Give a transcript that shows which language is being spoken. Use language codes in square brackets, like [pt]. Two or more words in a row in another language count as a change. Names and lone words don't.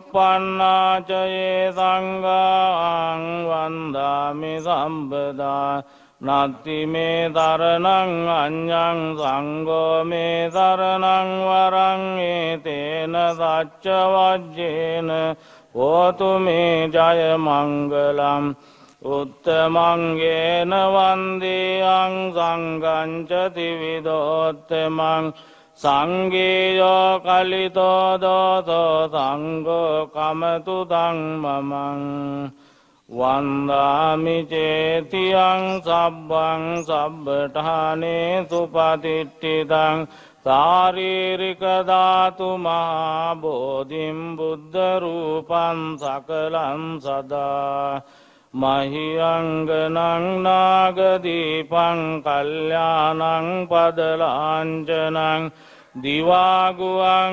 [pi] च ये සංඝාං වන්දාමි සම්බදා නත්ති මේ සරණං අඤ්ඤං සංඝෝ මේ සරණං වරං ඒතේන සච්ච වජ්ජේන හෝතු මේ ජය මංගලං උත්තමංගේන වන්දේයං සංඝං ච ත්‍රිවිධෝත්තමං සංඝේයෝ කලිතෝ දෝතෝ සංඝෝ කමතු ධම්මමං වන්දාමි චේතියං සබ්බං සබ්බඨානේ සුපතිට්ඨිතං ශාරීරික ධාතු මහා බෝධිම් බුද්ධ රූපං සකලං සදා මහියංගනං නාගදීපං කල්යාණං පදලාංජනං දිවාගුවං